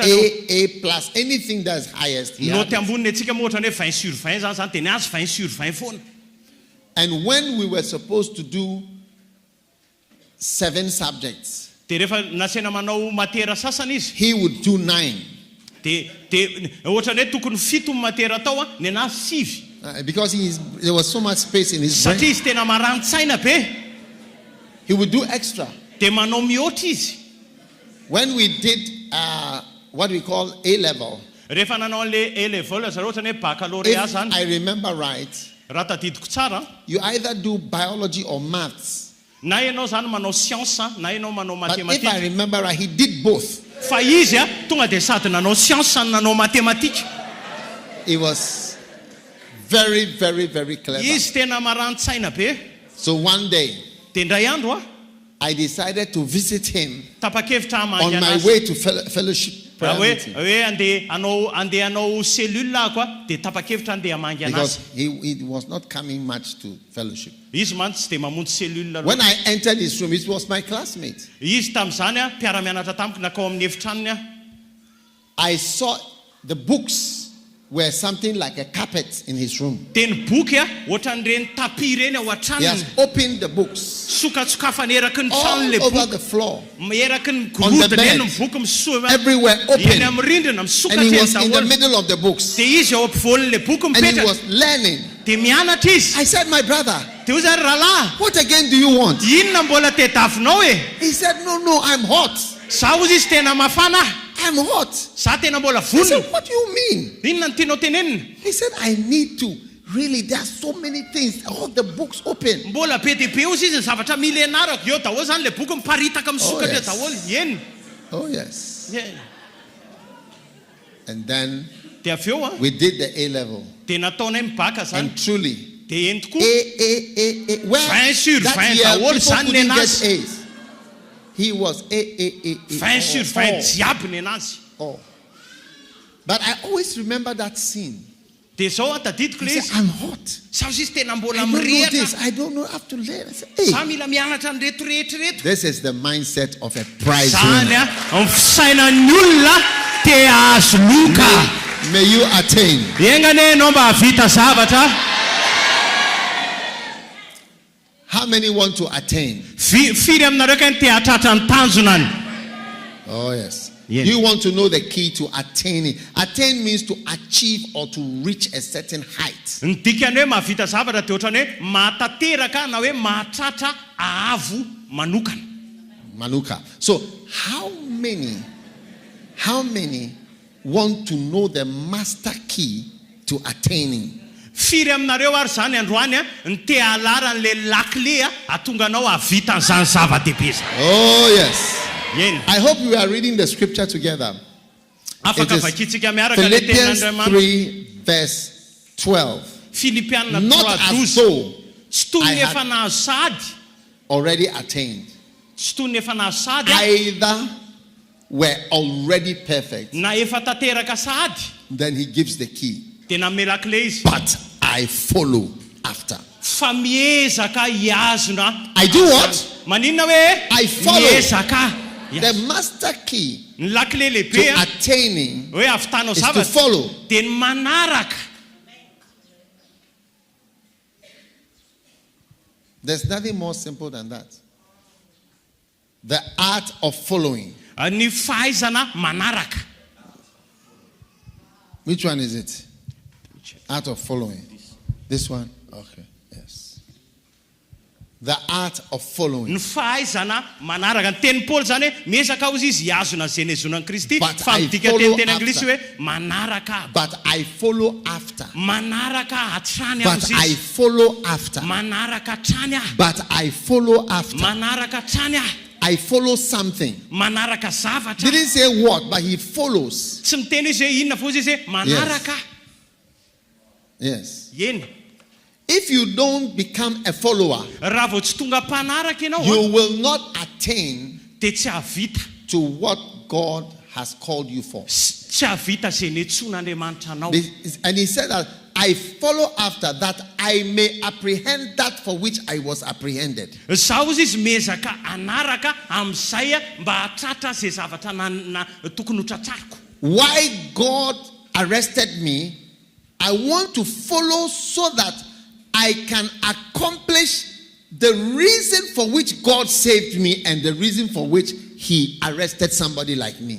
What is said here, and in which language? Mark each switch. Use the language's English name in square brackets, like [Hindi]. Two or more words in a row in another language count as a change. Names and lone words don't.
[English] A plus, anything that is highest. He had noty it. [Malagasy] amboniny atsika moa ohatrany hoe 20 sur 20 zany teny azy 20 sur 20 foana. [English] And when we were supposed to do 7 subjects, [Malagasy] De rehefa nasena manao matera sasany izy [English] he would do 9 [Malagasy] de ohatrany hoe tokony 7 matera atao ny anazy 5 [English] because there was so much space in his brain. [Malagasy] satria izy tena marani-tsaina be. [English] He would do extra. [Malagasy] De manao mihoatra izy. [English] When we did what we call A level, [Malagasy] Rehefa nanao an'le [English] A level [Malagasy] zareo ohatrany hoe baccalauréat [English] if [Malagasy] zany [English] I remember right, [Malagasy] raha tadidiko tsara [English] you either do biology or maths. [Malagasy] na ianao zany manao science na ianao manao [English] But if I [Malagasy] matematika. [English] remember right, he did both. [Malagasy] Fa izy tonga de sady nanao science sady nanao matematika. [English] He was very, very, very clever. [Malagasy] Izy tena marani-tsaina be. [English] So one day, [Malagasy] De ndray andro [English] I decided to visit him [Malagasy] tapa-kevitra [English] on [Malagasy] hamangy [English] my [Malagasy] anazy. [English] way to fellowship prayer [Malagasy] Hoe [English] meeting. [Malagasy] andeha hanao cellule ako de tapa-kevitra andeha hamangy [English] Because [Malagasy] anazy. [English] he was not coming much to fellowship. [Malagasy] Izy man tsy de mamonjy cellule [English] When [Malagasy] loatra. [English] I entered his room, it was my classmate. [Malagasy] Izy tamin'izany mpiara-mianatra tamiko nakao amin'ny efitranony [English] I saw the books were something like a carpet in his room. [Malagasy] De ny boky ohatran'ireny tapis reny ao [English] He [Malagasy] an-tranony. [English] has opened the books [Malagasy] Sokatsokafany eraky ny [English] all [Malagasy] tranony le [English] over [Malagasy] boky. [English] the floor, [Malagasy] Eraky ny [English] On the [Malagasy] gorodony [English] bed. [Malagasy] eny ny boky misoa [English] everywhere [Malagasy] eny [English] open. [Malagasy] amin'ny rindrina [English] And [Malagasy] misokatra [English] he [Malagasy] eny [English] was in the [Malagasy] daholo. [English] middle of the books. [Malagasy] De izy ao ampovoan'ny le boky [English] And he [Malagasy] mipetraka. [English] was learning. [Malagasy] De mianatra izy. [English] I said, my brother, [Malagasy] De hoy zany rahalahy, [English] what again do you want? [Malagasy] inona mbola tedavinao e? [English] He said, no, I'm hot. [Malagasy] Zaho izy izy tena mafana. [English] I'm hot. [Malagasy] Zaho tena mbola [English] I said, [Malagasy] vonona. [English] what do you mean? [Malagasy] Inona ny tianao tenenina? [English] He said, I need to. Really, there are so many things. All the books open. [Malagasy] Mbola be dia be ozy izy ny zavatra mila ianarako. Eo daholo zany le boky miparitaka misokatra [English] yes. [Malagasy] daholo. Eny. [English] Oh, yes. Yeah. And then [Malagasy] De avy eo [English] we did the A level. [Malagasy] de nataonay mibaka zany. [English] And truly, [Malagasy] De eny tokoa. [English] A. Where [Malagasy] 20 sur [English] that [Malagasy] 20 [English] year, [Malagasy] daholo [English] people [Malagasy] zany ny [English] couldn't [Malagasy] anazy. [English] get A's. He was A. [Malagasy] 20 sur 20 jiaby ny anazy. [English] Oh. But I always remember that scene. [Malagasy] De zao tadidiko [English] He [Malagasy] le [English] said, [Malagasy] izy. [English] I'm hot. [Malagasy] Zaho izy tena [English] I [Malagasy] mbola [English] don't know [Malagasy] mirehatra. [English] this. I don't know. I have to learn. I said, hey, [Malagasy] Zaho mila mianatra ny reto rehetrareto. [English] this is the mindset of a prize [Malagasy] Zany [English] winner. [Malagasy] amin'ny fisainan'ny olona te ahazo loka. [English] May you attain. [Malagasy] Engane ianao mba havita zavatra. [English] How many want to attain? [Malagasy] Firy aminareo ka ny te hahatratra ny tanjonany. [English] Oh, yes. Yeah. You want to know the key to attaining. Attain means to achieve or to reach a certain height. [Malagasy] Ny dikany hoe mahavita zavatra dia ohatrany hoe mahatateraka na hoe mahatratra ahavo manokana. Manuka. [English] So, how many want to know the master key to attaining? [Malagasy] Firy aminareo ary zany androany ny te hahalara an'le lakle ahatonga anao havita an'izany zava-dehibe zany. [English] Oh, yes. [Malagasy] Eny. [English] I hope we are reading the scripture together. [Malagasy] Afaka [English] It is [Malagasy] vakitsika miaraka le [English] Philippians [Malagasy] ten'Andriamanitra. [English] 3, verse 12. [Malagasy] Filipianina [English] Not [Malagasy] 3:12. [English] as though [Malagasy] Tsy toy [English] I [Malagasy] ny [English] had- [Malagasy] efa nahazo sady. [English] already attained. [Malagasy] Tsy toy ny efa nahazo sady [English] Either were already perfect. [Malagasy] na efa tateraka sady. [English] Then he gives the key. [Malagasy] De nanome lakle izy. [English] But I follow after. [Malagasy] Fa miezaka hiazona. [English] I do what? [Malagasy] Maninona hoe? [English] I follow. [Malagasy] Miezaka. [English] The master key [Malagasy] Ny lakle lehibe [English] to attaining [Malagasy] hoe avitanao [English] is to [Malagasy] zavatra [English] follow. [Malagasy] de ny manaraka. [English] There's nothing more simple than that. The art of following. [Malagasy] Ny fahaizana manaraka. [English] Which one is it? Art of following. This one? Okay. Yes. The art of following. [Malagasy] Ny fahaizana manaraka ny teny Paul zany hoe miezaka ozy izy hiazona zay nezonan'i Kristy. [English] But [Malagasy] Fa [English] I [Malagasy] midika [English] follow [Malagasy] teny anglisy hoe [English] after. [Malagasy] manaraka. [English] But I follow after. [Malagasy] Manaraka hatrany [English] But [Malagasy] azy [English] I [Malagasy] izy. [English] follow after. [Malagasy] Manaraka hatrany aho. [English] But I follow after. [Malagasy] Manaraka hatrany aho. [English] I follow something. [Malagasy] Manaraka zavatra. [English] Didn't say what, but he follows. [Malagasy] Tsy miteny izy hoe inona fô izy hoe manaraka. [English] Yes. [Malagasy] Eny. [English] If you don't become a follower, [Malagasy] Raha vao tsy tonga mpanaraka ianao [English] you will not attain [Malagasy] dia tsy havita. [English] to what God has called you for. [Malagasy] Tsy havita zay netson'Andriamanitra anao. [English] And he said that I follow after that I may apprehend that for which I was apprehended. [Malagasy] Zaho ozy izy miezaka anaraka amin'izay mba hatratra zay zavatra tokony ho tratrariko. [English] Why God arrested me, I want to follow so that I can accomplish the reason for which God saved me and the reason for which he arrested somebody like me.